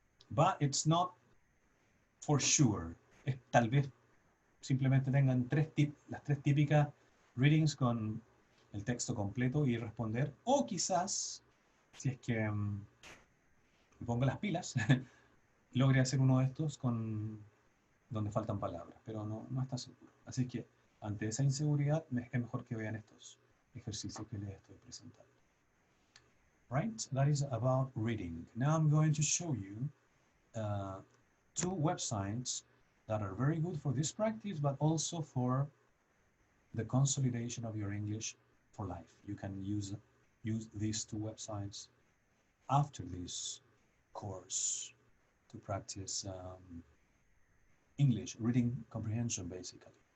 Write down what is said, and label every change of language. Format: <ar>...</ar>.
<en>But it's not for sure.</en> <es>Tal vez simplemente tengan las tres típicas readings con el texto completo y responder, o quizás, si es que me pongo las pilas, logre hacer uno de estos con donde faltan palabras, pero no está seguro. Así que ante esa inseguridad es mejor que vean estos ejercicios que les estoy presentando.</es> <en>Right, that is about reading. Now I'm going to show you two websites that are very good for this practice, but also for the consolidation of your English for life. You can use these two websites after this course to practice English reading comprehension, basically.</en>